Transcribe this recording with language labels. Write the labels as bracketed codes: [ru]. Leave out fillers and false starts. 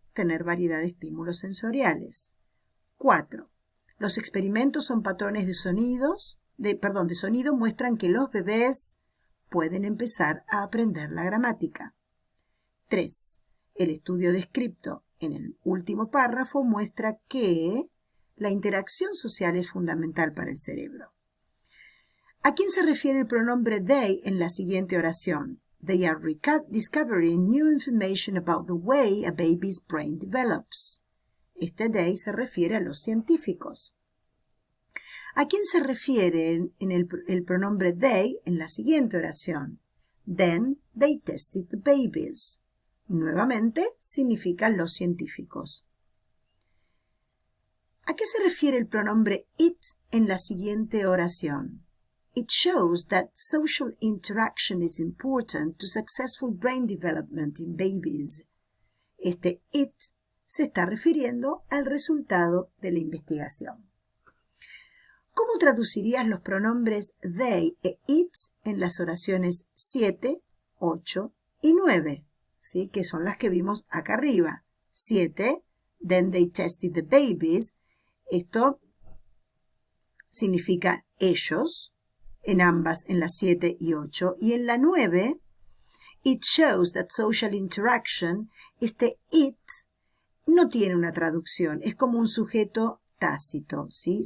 [es] Tener variedad de estímulos sensoriales. 4, los experimentos son patrones de sonido muestran que los bebés pueden empezar a aprender la gramática. 3. El estudio descrito en el último párrafo muestra que la interacción social es fundamental para el cerebro. ¿A quién se refiere el pronombre they en la siguiente oración? [en] They are discovering new information about the way a baby's brain develops. [es] Este they se refiere a los científicos. ¿A quién se refiere el pronombre they en la siguiente oración? [en] Then they tested the babies. [es] Nuevamente significan los científicos. ¿A qué se refiere el pronombre it en la siguiente oración? [en] It shows that social interaction is important to successful brain development in babies. [es] Este it se está refiriendo al resultado de la investigación. ¿Cómo traducirías los pronombres they e it en las oraciones 7, 8 y 9? ¿Sí? Que son las que vimos acá arriba. [en] 7, then they tested the babies. [es] Esto significa ellos, en ambas, en las 7 y 8. Y en la 9, [en] it shows that social interaction, [es] este it no tiene una traducción, es como un sujeto tácito, ¿sí?